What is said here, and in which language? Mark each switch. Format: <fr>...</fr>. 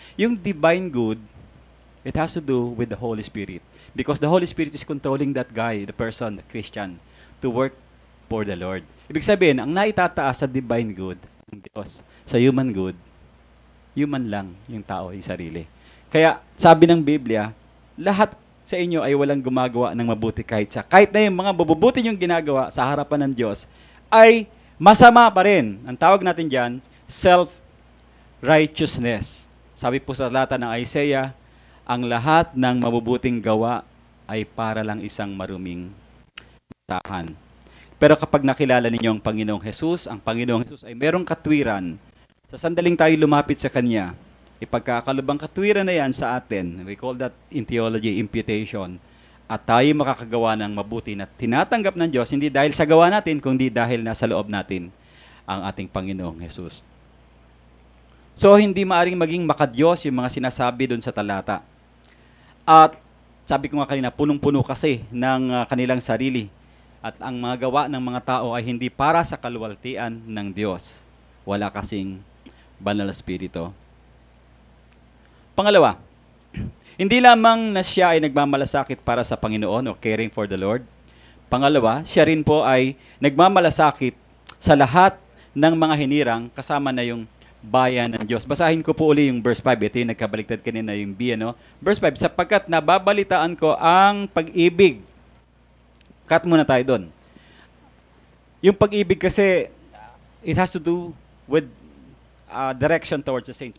<en>Yung divine good, it has to do with the Holy Spirit. Because the Holy Spirit is controlling that guy, the person, the Christian, to work for the Lord.</en> <tl>Ibig sabihin, ang naitataas sa divine good, ang Diyos, sa human good, human lang yung tao, yung sarili. Kaya, sabi ng Biblia, lahat sa inyo ay walang gumagawa ng mabuti kahit sa. Kahit na yung mga mabubuti yung ginagawa sa harapan ng Diyos, ay masama pa rin. Ang tawag natin dyan, self-righteousness. Sabi po sa talata ng Isaiah, ang lahat ng mabubuting gawa ay para lang isang maruming tahan. Pero kapag nakilala ninyo ang Panginoong Jesus ay merong katwiran. Sa sandaling tayo lumapit sa Kanya, ipagkakalubang katwiran na yan sa atin.</tl> <en>We call that in theology, imputation.</en> <tl>At tayo makakagawa ng mabuti na tinatanggap ng Diyos, hindi dahil sa gawa natin, kundi dahil nasa loob natin ang ating Panginoong Jesus. So, hindi maaring maging makadiyos yung mga sinasabi doon sa talata. At sabi ko nga kanina, punong-puno kasi ng kanilang sarili. At ang mga gawa ng mga tao ay hindi para sa kaluwalhatian ng Diyos. Wala kasing banal na spirito. Pangalawa, hindi lamang na siya ay nagmamalasakit para sa Panginoon o</tl> <en>caring for the Lord.</en> <tl>Pangalawa, siya rin po ay nagmamalasakit sa lahat ng mga hinirang kasama na yung bayan ng Diyos. Basahin ko po uli yung verse 5. Ito yung nagkabaliktad kanina yung B, ano? Verse 5, sapagkat nababalitaan ko ang pag-ibig. Cut muna tayo doon. Yung pag-ibig kasi,</tl> <en>it has to do with direction towards the saints.</en>